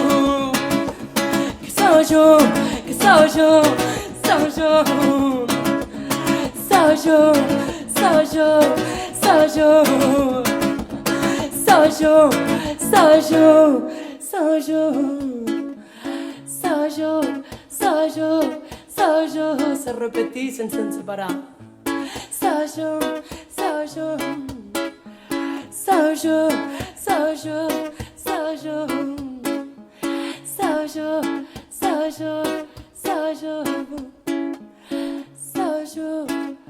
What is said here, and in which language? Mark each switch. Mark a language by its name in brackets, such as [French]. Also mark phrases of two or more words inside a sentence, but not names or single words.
[Catalan] Sou jo, que sou jo, sou jo, sou jo, sou jo, sou jo, sou jo, sou jo, sou jo, sou jo, sou jo, sou jo. Se repetís sense parar. Sou jo, sou jo, sou jo, sou jo, sou jo, sou jo. Sou jo, sou jo, sou jo.